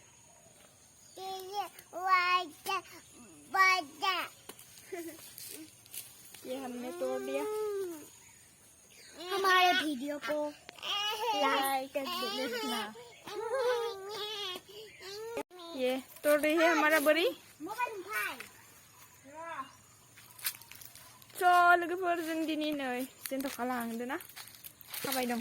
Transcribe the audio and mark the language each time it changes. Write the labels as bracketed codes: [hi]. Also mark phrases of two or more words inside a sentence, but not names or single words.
[hi] ये हमने तोड़ दिया। हमारे वीडियो को लाइक कर देना। ये तोड़ रही है हमारा बरी। [brx] लोगोफोर जों दिनै नै जेन्थ'खा लाहांदों ना थाबाय दं।